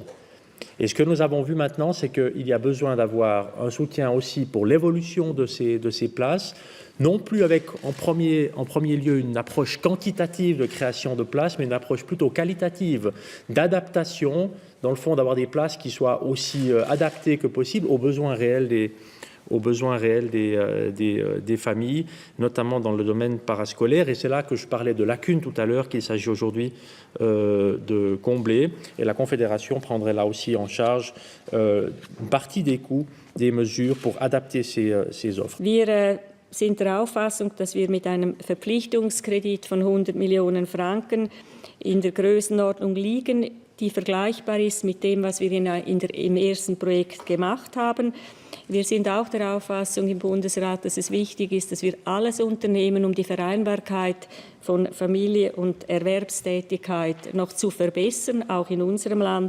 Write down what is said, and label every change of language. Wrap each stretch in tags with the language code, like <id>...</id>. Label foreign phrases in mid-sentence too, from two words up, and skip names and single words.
<fr>Et ce que nous avons vu maintenant, c'est qu'il y a besoin d'avoir un soutien aussi pour l'évolution de ces places, non plus avec en premier lieu une approche quantitative de création de places, mais une approche plutôt qualitative d'adaptation, dans le fond d'avoir des places qui soient aussi adaptées que possible aux besoins réels des familles, notamment dans le domaine parascolaire. Et c'est là que je parlais de lacunes tout à l'heure qu'il s'agit aujourd'hui de combler. Et la Confédération prendrait là aussi en charge une partie des coûts des mesures pour adapter ces offres.</fr> <de>Wir sind der Auffassung, dass wir mit einem Verpflichtungskredit von 100 Millionen Franken in der Größenordnung liegen, die vergleichbar ist mit dem, was wir im ersten Projekt gemacht haben. Wir sind auch der Auffassung im Bundesrat, dass es wichtig ist, dass wir alles unternehmen, um die Vereinbarkeit von Familie und Erwerbstätigkeit noch zu verbessern, auch in unserem Land.</de>